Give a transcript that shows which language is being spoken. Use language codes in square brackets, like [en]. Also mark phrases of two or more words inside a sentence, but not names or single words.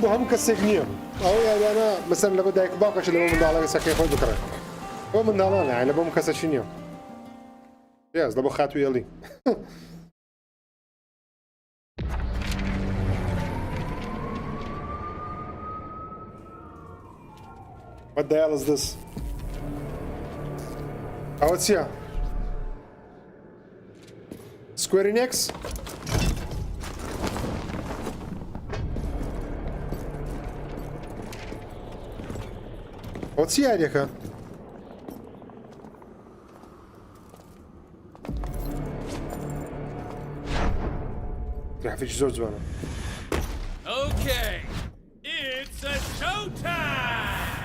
[ckb] بۆ هەموو کەسێک نییە ئەو یاریانە مەسەن لە بۆ دایک و باوکەش لەبۆ منداڵەکە سەکەی خۆی بکڕێت بۆ منداڵانە لە بۆ هەموو کەسەکی نییە پێز لە بۆ خاتوو هێڵی [en] What the hell is this? [ckb] ئەوە چییە؟ Square Enix? ئەوە چی یاریەکە؟ گرافیکی زۆر جوانە. [en] Okay, it's a showtime.